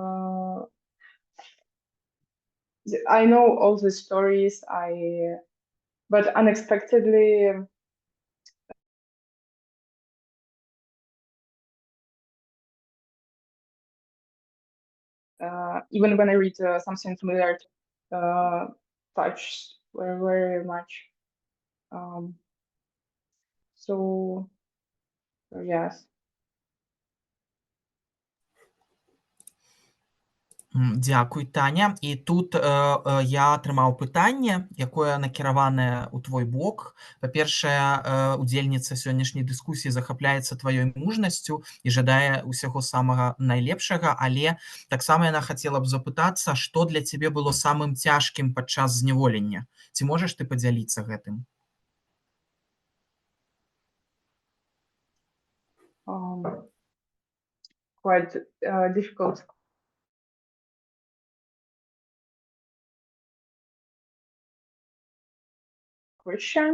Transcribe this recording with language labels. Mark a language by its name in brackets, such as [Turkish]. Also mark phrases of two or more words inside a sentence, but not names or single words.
[English] all the stories, but unexpectedly even when I read something familiar, touch very, very much. So yes. [Belarusian] Дзякуй, Таня. І тут я атрымаў пытанне, якое накіраванае ў твой бок. Па-першае, удзельніца сённяшняй дыскусіі захапляецца тваёй мужнасцю і жадае ўсяго самага найлепшага, але таксама яна хацела б запытацца, што для цябе было самым цяжкім падчас зняволення. Ці можаш ты падзяліцца гэтым? [English] Quite difficult question.